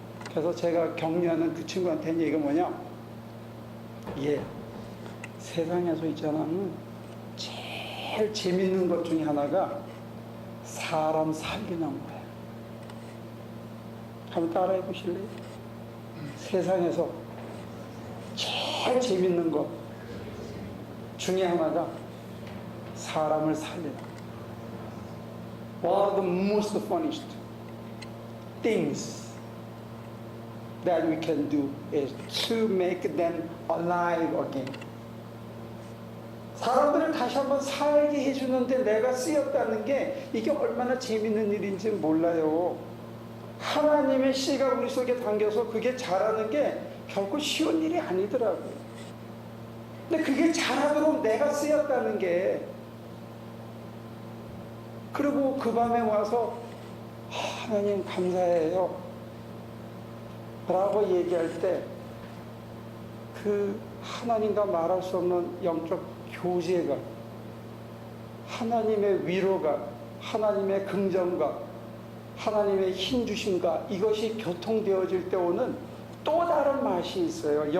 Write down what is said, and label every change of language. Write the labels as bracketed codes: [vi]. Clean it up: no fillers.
[ko] 그래서 제가 격려하는 그 친구한테는 얘기가 뭐냐? 예, 세상에서 있잖아, 제일 재밌는 것 중에 하나가 사람 살리는 거야. 한번 따라해 보실래요? 세상에서 제일 재밌는 것 중에 하나가 사람을 살리는 거야. [en] One of the most funniest things that we can do is to make them alive again. [ko] 사람들을 다시 한번 살게 해주는데 내가 쓰였다는 게 이게 얼마나 재밌는 일인지 몰라요. 하나님의 씨가 우리 속에 담겨서 그게 자라는 게 결코 쉬운 일이 아니더라고요. 근데 그게 자라도록 내가 쓰였다는 게, 그리고 그 밤에 와서 하나님 감사해요 라고 얘기할 때 그 하나님과 말할 수 없는 영적 교제가, 하나님의 위로가, 하나님의 긍정과 하나님의 힘주심과 이것이 교통되어질 때 오는 또 다른 맛이 있어요.